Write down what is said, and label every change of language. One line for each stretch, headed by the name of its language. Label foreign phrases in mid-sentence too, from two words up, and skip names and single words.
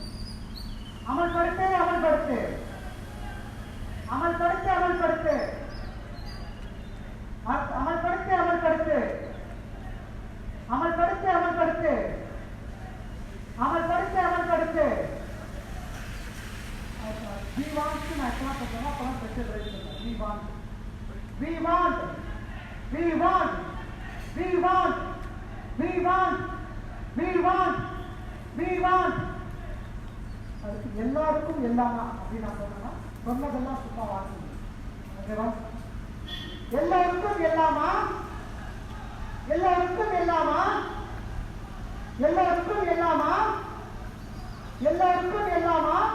Tamil: அமல்படுத்து அமல்படுத்து அமல்படுத்து அமல்படுத்து அமல்படுத்து அமல்படுத்து அமல்படுத்து அமல்படுத்து அமல்படுத்து அமல்படுத்து.
English: We want to
Tamil: நான் என்ன சொல்றேன்னா அப்பதான்
English: special right
Tamil: சொல்றேன்.
English: We want we want we want we want we want we want we want.
Tamil: அதுக்கு எல்லாருக்கும் எல்லாமா அப்படின்னு நான் சொன்னா சொன்னதெல்லாம் சும்மா வாங்க. ஓகேவா? எல்லாருக்கும் எல்லாமா, எல்லாருக்கும் எல்லாமா, எல்லாருக்கும் எல்லாமா, எல்லாருக்கும் எல்லாமா.